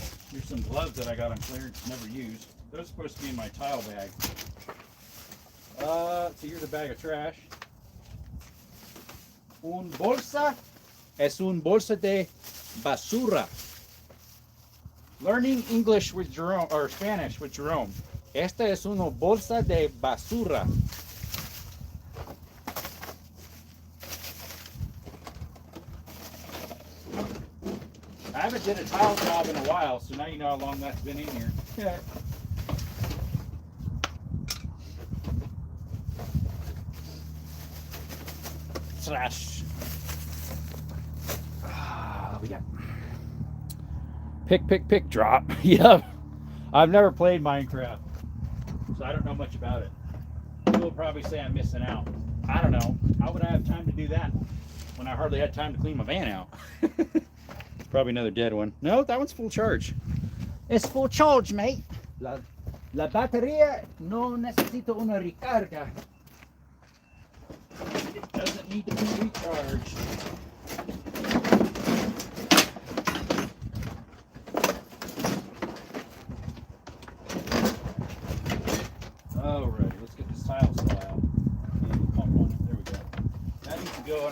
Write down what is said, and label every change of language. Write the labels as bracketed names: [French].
[English] Here's some gloves that I got on clearance, never used. Those are supposed to be in my tile bag. So here's a bag of trash. [Spanish] Un bolsa es un bolsa de basura. [English] Learning English with Jerome, or Spanish with Jerome. [Spanish] Esta es una bolsa de basura. [English] I haven't did a tile job in a while, so now you know how long that's been in here. Yeah. Slash. We got pick, drop. Yep. I've never played Minecraft, so I don't know much about it. People will probably say I'm missing out. I don't know. How would I have time to do that when I hardly had time to clean my van out? It's probably another dead one. No, that one's full charge. It's full charge, mate. [Spanish] La batería no necesito una recarga. [English] It doesn't need to be recharged. Alrighty, let's get this tile saw out. And the pump on it. There we go. That needs to go